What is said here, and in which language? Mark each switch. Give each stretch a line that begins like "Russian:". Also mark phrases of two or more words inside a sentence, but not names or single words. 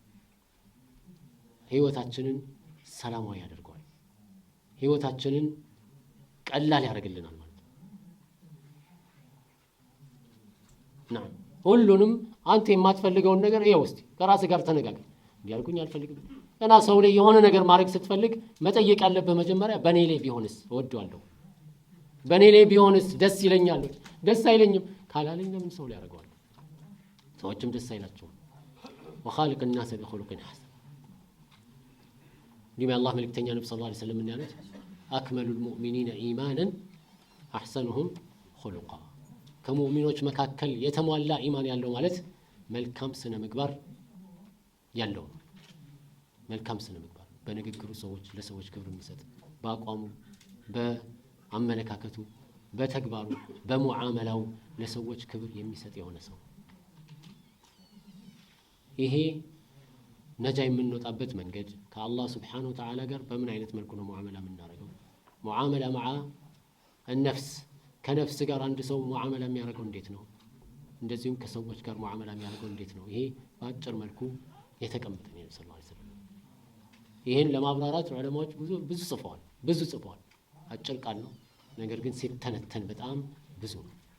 Amharic: ህይወታችንን ሰላማዊ ያደርገዋል። ህይወታችንን ቀላል ያደርግልናል ማለት ነው። نعم ሁሉንም አንተ የማትፈልገውን ነገር ይኸው እስቲ ከራስህ ጋር ተነጋገር። እንዲያልኩኝ አልፈልግም እና ሰው ላይ የሆነ ነገር ማድረግ ስትፈልግ መጠየቅ ያለብህ መጀመሪያ በኔ ላይ ቢሆንስ እወደዋለሁ፣ በኔ ላይ ቢሆንስ ደስ ይለኛል፣ ደስ አይለኝም ካላለኝ ለምን ሰው ላይ ያደርገዋል? ሰዎችም ደስ አይላቸውም።
Arabic: وخالق الناس بخلق حسن።
Amharic: ዲማ አላህ መልእክተኛ ነብዩ
Arabic: صلى الله عليه وسلم
Amharic: ያሉት
Arabic: أكمل المؤمنين إيمانا أحسنهم خلقا
Amharic: كمؤمنوች መካከል የተሟላ ኢማን ያለው ማለት መልካም ስነ ምግባር ያለው መልካም ስነ ምግባር በንግግሩ ሰዎች ለሰዎች ክብር የሚሰጥ በአቋሙ በአመለካከቱ በተግባሩ በሙዓመላው ለሰዎች ክብር የሚሰጥ የሆነ ሰው ይሄ ነጃ የምንወጣበት መንገድ ከአላህ
Arabic: سبحانه وتعالى
Amharic: ጋር በምን አይነት መልኩ ነው ሙዓመላ የምናደርገው ሙዓመላ
Arabic: مع النفس
Amharic: ከነፍስ ጋር አንድ ሰው ሙዓመላ የሚያደርገው እንዴት ነው እንደዚሁም ከሰዎች ጋር ሙዓመላ የሚያደርገው እንዴት ነው ይሄ በአጭር መልኩ የተቀመጠ ነው
Arabic: صلى الله عليه وسلم
Amharic: ይሄን ለማብራራት ዑለማዎች ብዙ ጽፈዋል አጭር ቃል ነው ነገር ግን ሲተነተን በጣም ብዙ ነው